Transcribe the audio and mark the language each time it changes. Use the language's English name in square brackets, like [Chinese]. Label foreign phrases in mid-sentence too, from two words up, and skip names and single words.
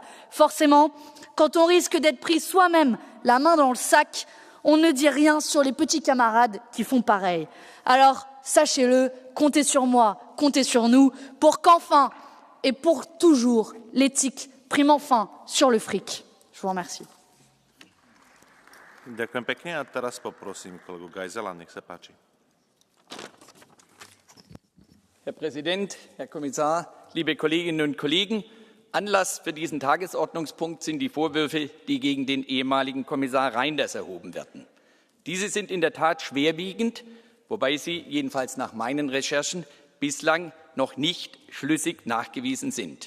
[French] Forcément, quand on risque d'être pris soi-même la main dans le sac, on ne dit rien sur les petits camarades qui font pareil. Alors, sachez-le, comptez sur moi, comptez sur nous, pour qu'enfin et pour toujours, l'éthique prime enfin sur le fric. Je vous remercie. [Slovak] Ďakujem pekne a teraz poprosím kolegu Geisela, nech sa páči. [German] Herr Präsident, Herr Kommissar, liebe Kolleginnen und Kollegen! Anlass für diesen Tagesordnungspunkt sind die Vorwürfe, die gegen den ehemaligen Kommissar Reynders erhoben werden. Diese sind in der Tat schwerwiegend, wobei sie, jedenfalls nach meinen Recherchen, bislang noch nicht schlüssig nachgewiesen sind.